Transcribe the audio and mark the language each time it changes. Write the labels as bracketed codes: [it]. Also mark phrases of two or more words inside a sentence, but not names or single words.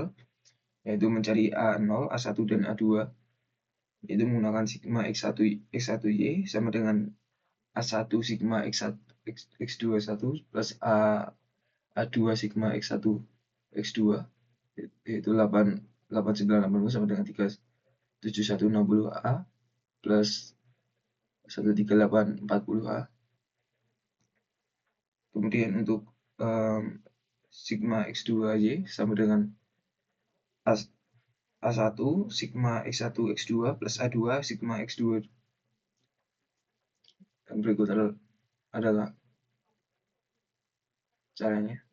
[id] yaitu mencari A0, A1, dan A2, yaitu menggunakan sigma X1Y sama dengan A1 sigma X21 plus A2 sigma X1 X2, yaitu 8980 sama dengan 37160A plus 13840A. Kemudian untuk sigma X2Y sama dengan A1 sigma X1 X2 plus A2 sigma X2. Dan berikut adalah caranya.